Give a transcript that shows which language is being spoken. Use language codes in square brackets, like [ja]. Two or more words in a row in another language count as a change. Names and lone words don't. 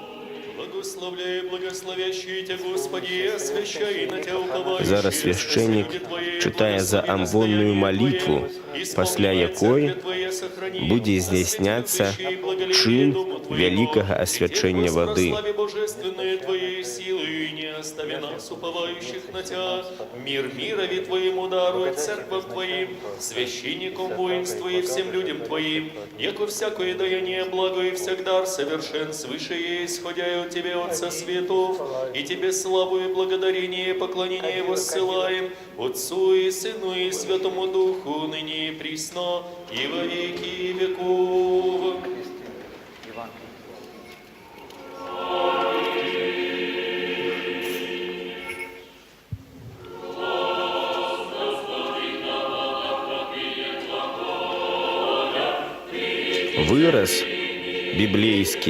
[be] Зараз свяшчэннік чытае за амбонную малітву, пасля якой будзе здзяйсняцца чын вялікага асвячэння вады. [cu] Остави нас, уповающих на Тя, мир мирови Твоему даруй, церковь Твоим, священникам воинству и всем людям Твоим, яко всякое даяние благо и всегда совершен свыше есть, исходя от Тебе, Отца светов, и Тебе славу и благодарение и поклонение воссылаем, Отцу и Сыну и Святому Духу, ныне и присно, и во веки веков. [be] Выраз біблейскі.